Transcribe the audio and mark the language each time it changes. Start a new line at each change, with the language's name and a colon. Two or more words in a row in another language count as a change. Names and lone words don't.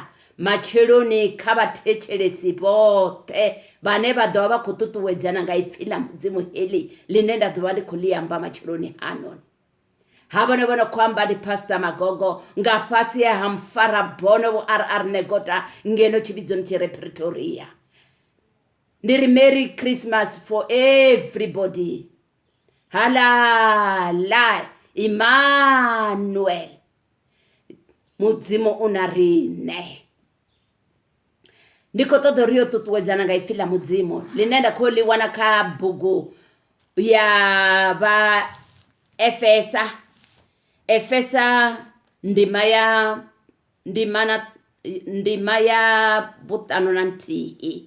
Venda: Macheloni kha vhathetshelesi vhoṱhe vhane vha ḓovha vha khou ṱuṱuwedzana nga ipfila mudzimu heḽi line nda ḓovha ndi khou ḽi amba macheloni anoni. Ha vhone vho no khou amba ndi Pastor Magogo nga fhasi ha Mfarabono vho R Negota ngeno tshivhidzoni tshi re Pretoria.
English: Ndiri Merry Christmas for everybody.
Venda: Halala Emmanuel. Mudzimu una rine. Ndiko ṱoḓa uri yo ṱuṱuwedzana nga ipfhi ḽa mudzimu ḽine nda khou ḽi wana kha bugu ya vha Efesa ndima ya vhuṱanu na nthihi.